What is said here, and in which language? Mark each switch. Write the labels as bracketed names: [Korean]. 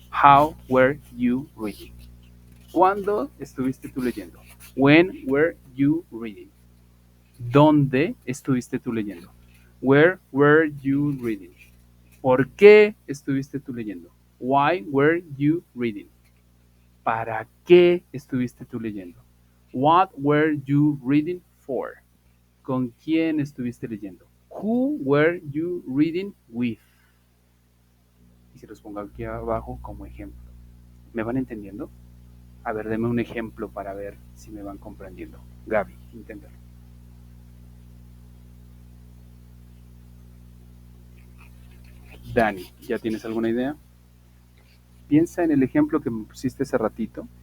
[English] How were you reading? [Spanish] ¿Cuándo estuviste tú leyendo? [English] When were you reading? [Spanish] ¿Dónde estuviste tú leyendo? [English] Where were you reading? [Spanish] ¿Por qué estuviste tú leyendo? [English] Why were you reading? [Spanish] ¿Para qué estuviste tú leyendo? [English] What were you reading for? [Spanish] ¿Con quién estuviste leyendo? [English] Who were you reading with? [Spanish] Y se los pongo aquí abajo como ejemplo. ¿Me van entendiendo? A ver, denme un ejemplo para ver si me van comprendiendo. Gaby, inténtalo. Dani, ¿ya tienes alguna idea? Piensa en el ejemplo que me pusiste hace ratito.